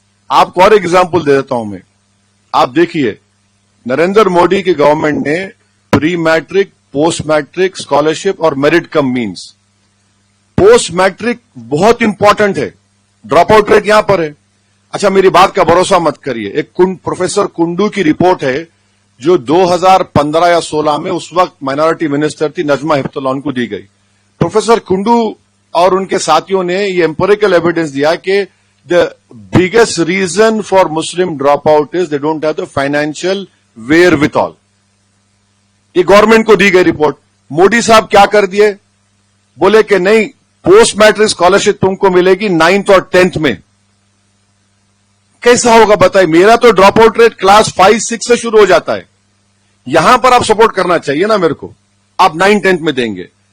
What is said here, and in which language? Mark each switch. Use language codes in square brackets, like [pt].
[ur] آپ کو اور ایک ایگزامپل دے دیتا ہوں میں. آپ دیکھیے, نریندر مودی کی گورنمنٹ نے پری میٹرک, پوسٹ میٹرک اسکالرشپ اور میرٹ کم مینس. پوسٹ میٹرک بہت امپورٹنٹ ہے. ڈراپ آؤٹ ریٹ یہاں پر ہے. اچھا, میری بات کا بھروسہ مت کریے. ایک پروفیسر کنڈو کی رپورٹ ہے جو 2015 یا 16 میں اس وقت مائنارٹی منسٹر تھی نجمہ ہپت اللہ, ان کو دی گئی. پروفیسر کنڈو اور ان کے ساتھیوں نے یہ امپیریکل ایویڈنس دیا کہ [en] the biggest reason for Muslim dropout is they don't have the financial wherewithal. [ur] یہ گورنمنٹ کو دی گئی رپورٹ. مودی صاحب کیا کر دیے؟ بولے کہ نہیں, پوسٹ میٹرک اسکالرشپ تم کو ملے گی 9th اور 10th میں. کیسا ہوگا بتائیے؟ میرا تو ڈراپ آؤٹ ریٹ کلاس 5, 6 سے شروع ہو جاتا ہے. یہاں پر آپ سپورٹ کرنا چاہیے نا میرے کو. آپ 9, 10th میں دیں گے.